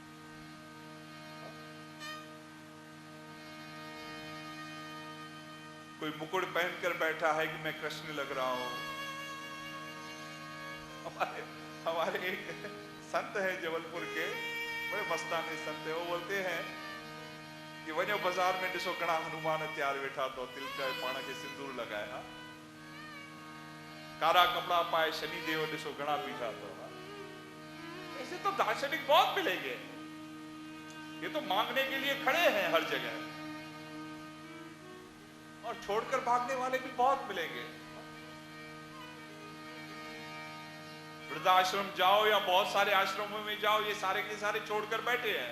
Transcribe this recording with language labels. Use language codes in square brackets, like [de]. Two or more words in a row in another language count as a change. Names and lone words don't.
[hi] कोई मुकुट पहनकर बैठा है कि मैं कृष्ण लग रहा हूं। हमारे एक संत है जबलपुर के, बड़े मस्तानी संत है। वो बोलते हैं कि [sd] वनो बाजार में ॾिसो घणा हनुमान तैयार वेठा तो तिलक पाण के सिंदूर लगाया, कारा कपड़ा पाए शनि देव ॾिसो घणा बीठा तो। [hi] ऐसे तो दार्शनिक बहुत मिलेंगे, ये तो मांगने के लिए खड़े हैं हर जगह, और छोड़कर भागने वाले भी बहुत मिलेंगे। वृद्धाश्रम जाओ या बहुत सारे आश्रमों में जाओ, ये सारे के सारे छोड़कर बैठे हैं।